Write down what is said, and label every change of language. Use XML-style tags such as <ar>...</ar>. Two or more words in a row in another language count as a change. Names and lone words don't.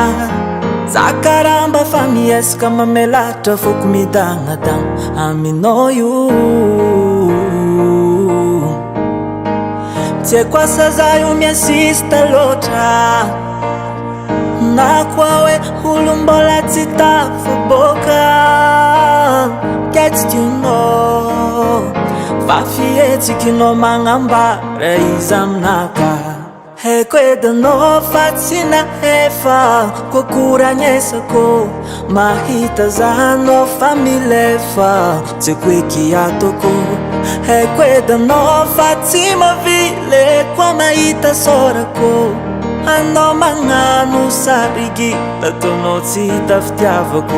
<mg>Za karamba fa miesaka mamelatra foko midagnadagna aminao io. Tsy haiko asa za io miasista loatra, na koa hoe olo mbola tsy tafaboaka.</mg> <en>Get you know</en> <mg>fa fihetsikinao magnambara izy aminaka. Haiko edanao fa tsy nahefa kokoragnesako, mahita zanao fa milefa tsy haiko hoe ky ataoko. Haiko edanao fa tsy mavile koa mahita sorako, anao magnano sarigy ataonao tsy hita fitiavako.</mg>